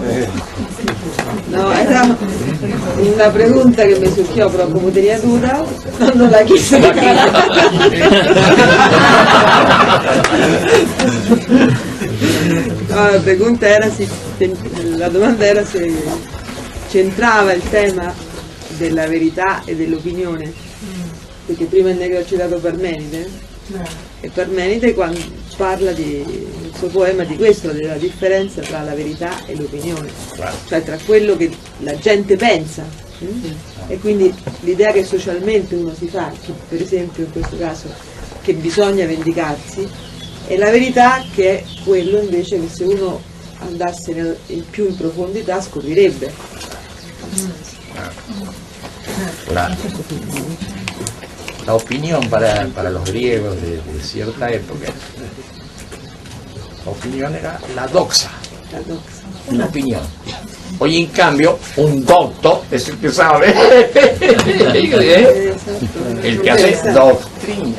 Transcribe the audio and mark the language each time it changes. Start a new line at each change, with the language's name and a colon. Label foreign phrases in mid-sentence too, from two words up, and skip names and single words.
Spanish: No, era una pregunta que me surgió, pero como tenía duda, no la quise sacar.
Italian: No, la domanda era se c'entrava il tema della verità e dell'opinione, perché prima il Negro ha citato Parmenide, e Parmenide quando parla nel suo poema di questo, della differenza tra la verità e l'opinione, cioè tra quello che la gente pensa, e quindi l'idea che socialmente uno si fa, che per esempio in questo caso che bisogna vendicarsi, e la verità che è quello invece che se uno andasse più in profondità scoprirebbe.
Spanish: La opinión para los griegos de cierta época, la opinión era la doxa, una opinión. Hoy en cambio, un docto es el que sabe, el que hace doctrina.